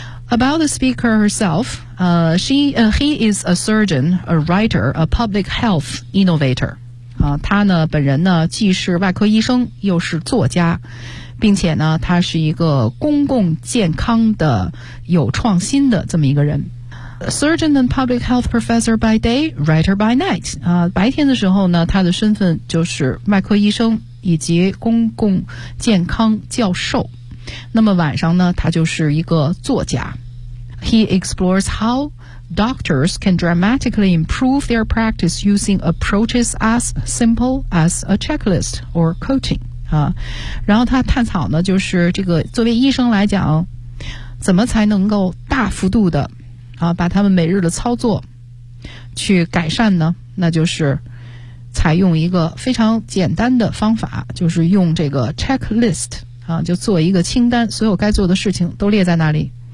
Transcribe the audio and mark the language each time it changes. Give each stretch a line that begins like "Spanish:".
English: About the speaker herself, he is a surgeon, a writer, a public health innovator.
Chinese: 他呢本人呢既是外科医生又是作家，并且呢他是一个公共健康的有创新的这么一个人。
English: A surgeon and public health professor by day, writer by night.
Chinese: 白天的时候呢他的身份就是外科医生以及公共健康教授。那么晚上呢他就是一个作家。
English: He explores how doctors can dramatically improve their practice using approaches as simple as a checklist or coaching.
Chinese: 然后他探讨呢就是这个作为医生来讲怎么才能够大幅度的把他们每日的操作去改善呢，那就是采用一个非常简单的方法，就是用这个 checklist 就做一个清单，所有该做的事情都列在那里